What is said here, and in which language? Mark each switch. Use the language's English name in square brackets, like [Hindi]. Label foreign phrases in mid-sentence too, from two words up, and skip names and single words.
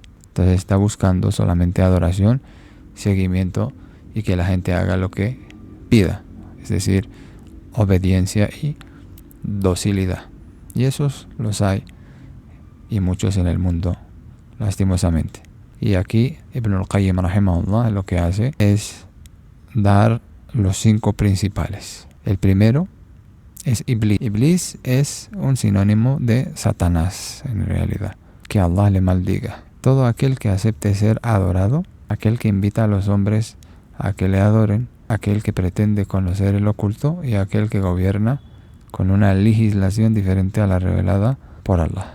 [Spanish] Entonces está buscando solamente adoración, seguimiento y que la gente haga lo que pida, es decir, obediencia y docilidad. Y esos los hay, y muchos en el mundo, lastimosamente. Y aquí Ibn al-Qayyim rahimahullah lo que hace es dar los 5 principales. El primero es Iblis. Iblis es un sinónimo de Satanás, en realidad. Que Allah le maldiga. Todo aquel que acepte ser adorado, aquel que invita a los hombres a que le adoren, aquel que pretende conocer el oculto y aquel que gobierna con una legislación diferente a la revelada por Allah.